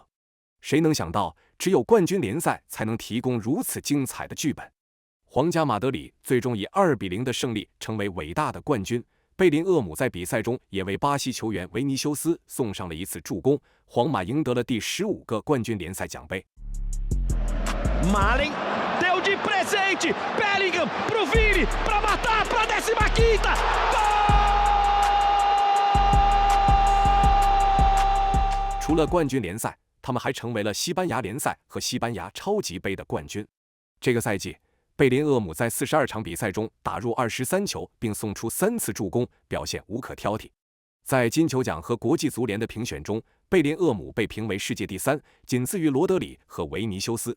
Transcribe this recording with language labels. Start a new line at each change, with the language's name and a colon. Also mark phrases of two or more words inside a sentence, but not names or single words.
Chinese: 谁能想到，只有冠军联赛才能提供如此精彩的剧本？皇家马德里最终以2-0的胜利成为伟大的冠军， 贝林厄姆在比赛中也为巴西球员维尼修斯送上了一次助攻，皇马赢得了第15个冠军联赛奖杯。
Portuguese: Malen deu de presente, Bellingham pro Vini, para matar, para 15ª, gol！
Chinese: 除了冠军联赛，他们还成为了西班牙联赛和西班牙超级杯的冠军。这个赛季，贝林厄姆在42场比赛中打入23球，并送出3次助攻，表现无可挑剔。在金球奖和国际足联的评选中，贝林厄姆被评为世界第3，仅次于罗德里和维尼修斯。